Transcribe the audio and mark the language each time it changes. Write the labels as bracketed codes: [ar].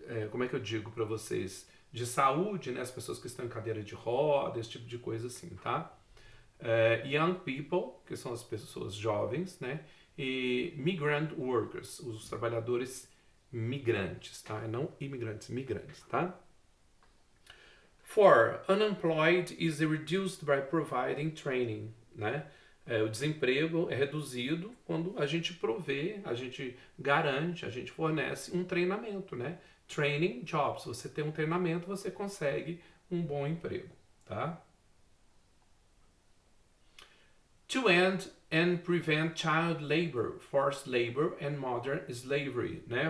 [pt] Como é que eu digo para vocês? De saúde, né? As pessoas que estão em cadeira de roda, esse tipo de coisa assim, tá? [en] Young people, [pt] que são as pessoas jovens, né? E [en] migrant workers, [pt] os trabalhadores migrantes, tá? Não imigrantes, migrantes, tá? 4. [en] Unemployed is reduced by providing training, né? [pt] O desemprego é reduzido quando a gente provê, a gente garante, a gente fornece um treinamento, né? [en] Training jobs. [pt] Você tem um treinamento, você consegue um bom emprego, tá? [en] To end and prevent child labor, forced labor and modern slavery, né?